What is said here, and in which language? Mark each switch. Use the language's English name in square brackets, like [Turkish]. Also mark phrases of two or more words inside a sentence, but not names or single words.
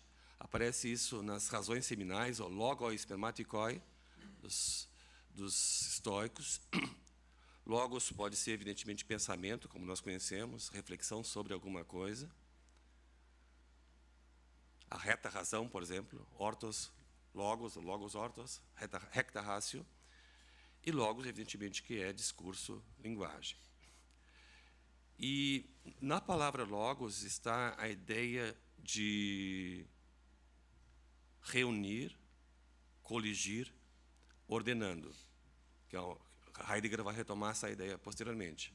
[Portuguese] Aparece isso nas razões seminais, o [Greek] logoi spermatikoi, [Portuguese] dos estoicos. Logos pode ser, evidentemente, pensamento, como nós conhecemos, reflexão sobre alguma coisa. A reta razão, por exemplo, [Greek] ortos, logos ortos, [Latin] recta ratio. [Portuguese] E logos, evidentemente, que é discurso, linguagem. E na palavra logos está a ideia de reunir, coligir, ordenando, que Heidegger vai retomar essa ideia posteriormente.